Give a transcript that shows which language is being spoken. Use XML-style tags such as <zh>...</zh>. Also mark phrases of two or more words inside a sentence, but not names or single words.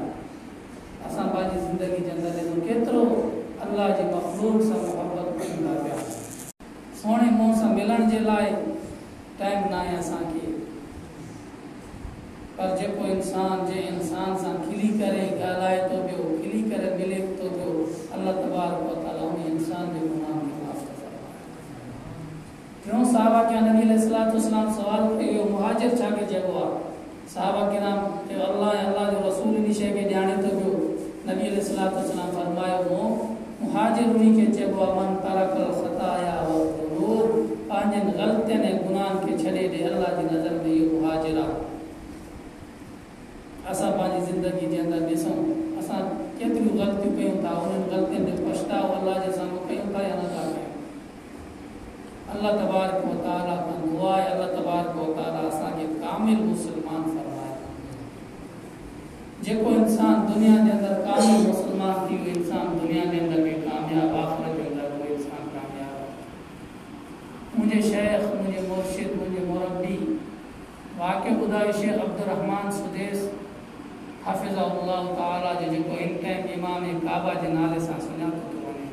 <sd>असां पंहिंजी ज़िंदगी जे अंदरि ॾिसूं केतिरो अल्लाह जे मख़लूक़ सां मुहबत कयूं था पिया। सोणे मुंहं सां मिलण जे लाइ टाइम न आहे असांखे, पर जेको इंसान जे इंसान सां खिली करे ॻाल्हाए थो पियो, खिली करे मिले थो पियो,</sd> <ar>الله تبارك وتعالى</ar> <sd>उन इंसान जे गुनाह खे माफ़ थो फरमाए। टियों सहाबा के नबी</sd> <ar>عليه الصلاة والسلام</ar> <sd>सवाल कयो मुहाजिर छाखे चइबो आहे। सहाबा किराम के अल्लाह ऐं अल्लाह जो रसूल इन शइ खे ॼाणे थो पियो। नबी</sd> <ar>عليه الصلاة والسلام</ar> <sd>फरमायो मुहाजिर उन्हीं खे चइबो आहे</sd> <ar>من ترك الخطايا والذنوب,</ar> <sd>पंहिंजनि ग़लतियुनि ऐं गुनाहनि खे छॾे ॾे, अल्लाह जी नज़र में इहो मुहाजिर आहे। असां पंहिंजी ज़िंदगी जे अंदरि ॾिसूं असां केतिरियूं ग़लतियूं कयूं था, उन्हनि ग़लतियुनि ते पछताओ अल्लाह जे साम्हूं कयूं था या नथा कयूं।</sd> <ar>الله تبارك وتعالى</ar> <sd>खां दुआ आहे</sd> <ar>الله تبارك وتعالى</ar> <sd>असांखे कामिल मुसलमान फरमाए। जेको इंसान दुनिया जे अंदरि कामिल मुसलमान थी वियो इंसान दुनिया जे अंदरि बि कामयाब, आख़िरत जे अंदरि उहो इंसान कामयाब। मुंहिंजे शेख, मुंहिंजे मुर्शिद, मुंहिंजे मुरब्बी वाक़िअ ॿुधायो शेख अब्दुर्रहमान सुदेस</sd> <ar>حفظه الله تعالى</ar> <sd>जो जेको इन टाइम इमाम काबा जे नाले सां सुञातो थो वञे।</sd>